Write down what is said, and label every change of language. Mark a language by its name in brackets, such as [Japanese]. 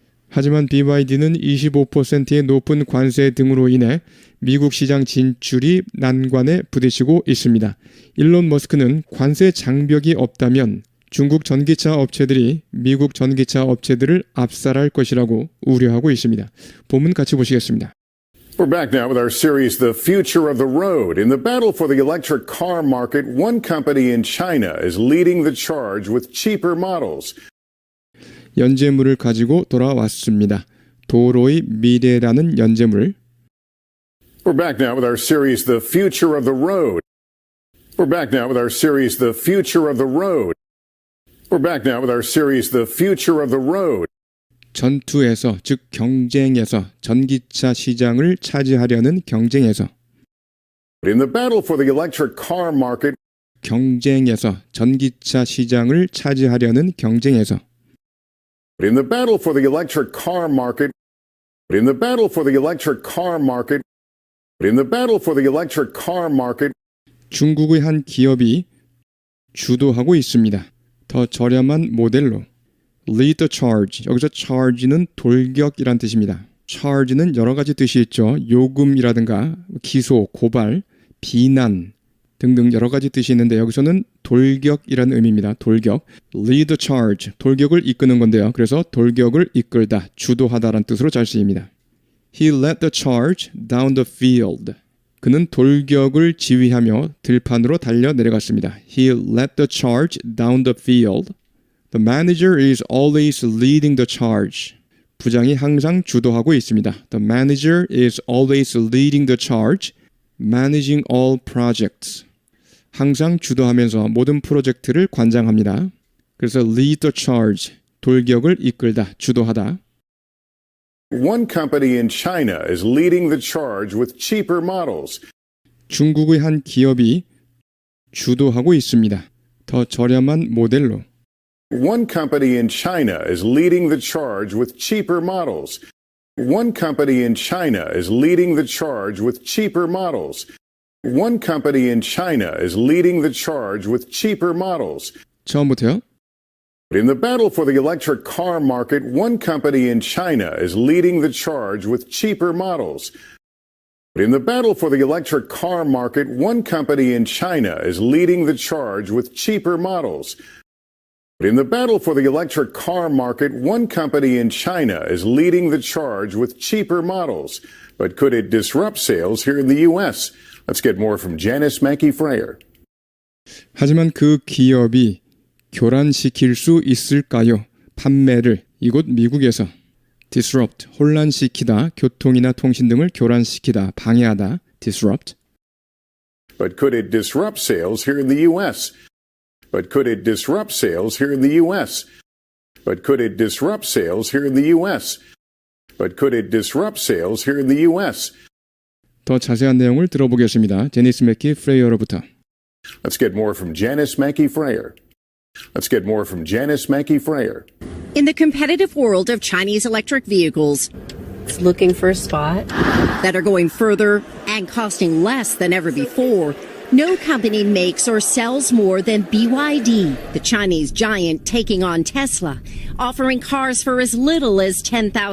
[Korean] 하지만 BYD는 25%의 높은 관세 등으로 인해 미국 시장 진출이 난관에 부딪히고 있습니다. 일론 머스크는 관세 장벽이 없다면 중국 전기차 업체들이 미국 전기차 업체들을 압살할 것이라고 우려하고 있습니다. 본문 같이 보시겠습니다. [English] We're back now with our series, The Future of the Road. In the battle for the electric car market, one company in China is leading the charge with cheaper models. [Korean] 연재물을 가지고 돌아왔습니다. 도로의 미래라는 연재물. [English] We're back now with our series, The Future of the Road. We're back now with our series, The Future of the Road. We're back now with our series, The Future of the Road. [Korean] 전투에서, 즉 경쟁에서, 전기차 시장을 차지하려는 경쟁에서. [English] In the battle for the electric car market, [Korean] 경쟁에서, 전기차 시장을 차지하려는 경쟁에서. [English] in the battle for the electric car market, in the battle for the electric car market, in the battle for the electric car market, [Korean] 중국의 한 기업이 주도하고 있습니다. 더 저렴한 모델로. Lead the charge. 여기서 charge는 돌격이란 뜻입니다. charge는 여러 가지 뜻이 있죠. 요금이라든가 기소, 고발, 비난 등등 여러 가지 뜻이 있는데 여기서는 돌격이라는 의미입니다. 돌격. Lead the charge. 돌격을 이끄는 건데요. 그래서 돌격을 이끌다, 주도하다라는 뜻으로 잘 쓰입니다. [English] He led the charge down the field. [Korean] 그는 돌격을 지휘하며 들판으로 달려 내려갔습니다. [English] He led the charge down the field. The manager is always leading the charge. [Korean] 부장이 항상 주도하고 있습니다. [English] The manager is always leading the charge, managing all projects. [Korean] 항상 주도하면서 모든 프로젝트를 관장합니다. 그래서 lead the charge, 돌격을 이끌다, 주도하다. [English] one company in China is leading the charge with cheaper models. [Korean] 중국의 한 기업이 주도하고 있습니다. 더 저렴한 모델로. [English] One company in China is leading the charge with cheaper models. One company in China is leading the charge with cheaper models. One company in China is leading the charge with cheaper models. [Korean] 처음부터요. [English] In the battle for the electric car market, one company in China is leading the charge with cheaper models. In the battle for the electric car market, one company in China is leading the charge with cheaper models. In the battle for the electric car market, one company in China is leading the charge with cheaper models. But could it disrupt sales here in the U.S.? Let's get more from Janice Mackey-Freyer. [Korean] 하지만 그 기업이 교란시킬 수 있을까요? 판매를 이곳 미국에서 disrupt, 혼란시키다, 교통이나 통신 등을 교란시키다, 방해하다, disrupt. [English] But could it disrupt sales here in the U.S.? But could it disrupt sales here in the U.S.? But could it disrupt sales here in the U.S.? But could it disrupt sales here in the U.S.? [Korean] 더 자세한 내용을 들어보겠습니다. 제니스 맥키 프레이어로부터. [English] Let's get more from Janice Mackey-Freyer. Let's get more from Janice Mackey-Freyer. In the competitive world of Chinese electric vehicles It's looking for a spot. that are going further and costing less than ever before, no company makes or sells more than BYD, the Chinese giant taking on Tesla, offering cars for as little as $10,000,